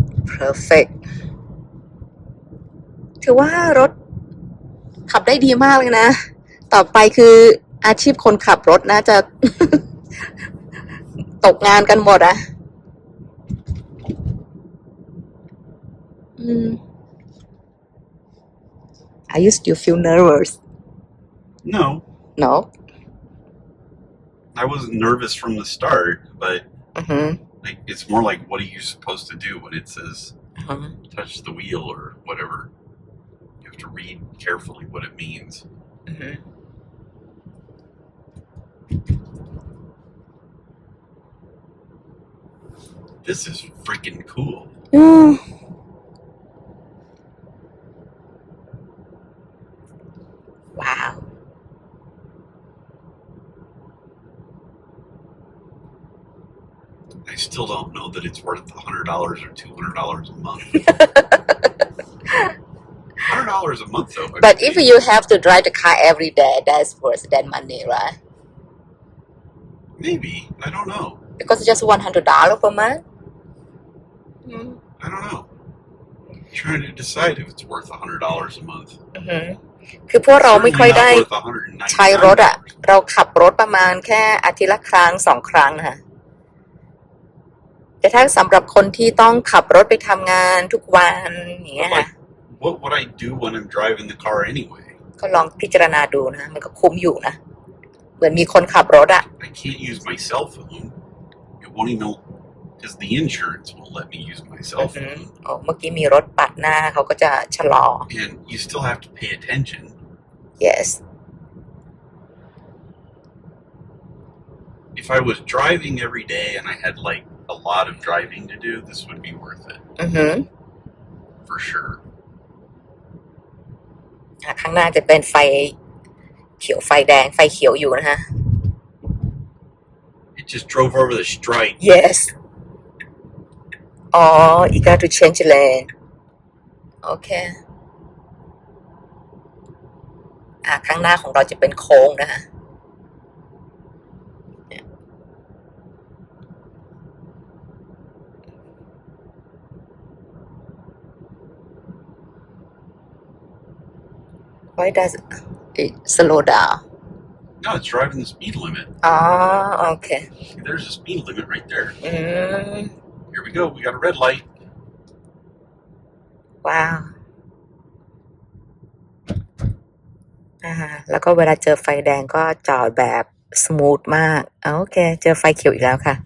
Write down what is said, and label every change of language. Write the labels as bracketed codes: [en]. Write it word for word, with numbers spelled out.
[th] perfect ถือว่ารถขับได้ดีมากเลยนะ ต่อไปคืออาชีพคนขับรถน่าจะ ตกงานกันหมดอะอืม [en] I used to feel nervous No, no I wasn't nervous from the start, but [th] อือหือ [en] like it's more like what are you supposed to do when it says [th] อือหือ [en] touch the wheel or whatever. You have to read carefully what it means. [th] อือหือ [en] This is freaking cool. [th] อืมว้าว [en] I still don't know that it's worth one hundred dollars or two hundred dollars a month. one hundred dollars a month though. I but mean, if you have to drive the car every day that's worth that money right maybe. I don't know. because just one hundred dollar per month mm-hmm. I don't know. I'm trying to decide if it's worth one hundred dollars a month. [th] คือพวกเราไม่ค่อยได้ [en] It's certainly not worth [th] ใช้รถอะ [en] one hundred ninety-nine dollars. [th] เราขับรถประมาณแค่อาทิตย์ละครั้งสองครั้งค่ะแต่ถ้าสำหรับคนที่ต้องขับรถไปทำงานทุกวันอย่างเงี้ย [en] But [th] ค่ะ [en] like, what would I do when I'm driving the car anyway? [th] ก็ลองพิจารณาดูนะมันก็คุ้มอยู่นะเหมือนมีคนขับรถอะ [en] I can't use my cell phone. It won't even because the insurance won't let me use my [th] อื [en] cell [th] อหือ [en] phone. [th] อ๋อเมื่อกี้มีรถปาดหน้าเขาก็จะชะลอ [en] And you still have to pay attention. yes If I was driving every day and I had like a lot of driving to do, this would be worth it [th] อือหือ [en] for sure. [th] อ่ะข้างหน้าจะเป็นไฟเขียวไฟแดงไฟเขียวอยู่นะฮะ [en] It just drove over the strike. [th] yes อ๋อ [en] you got to change lane [th] โอเคอ่ะข้างหน้าของเราจะเป็นโค้งนะฮะ [en] Why does it slow down? No, it's driving the speed limit. Oh, okay. There's a speed limit right there. Mm. Here we go. We got a red light. [th] ว้าวอ่าแล้วก็เวลาเจอไฟแดงก็จอดแบบสมูทมากอ่าโอเคเจอไฟเขียวอีกแล้วค่ะ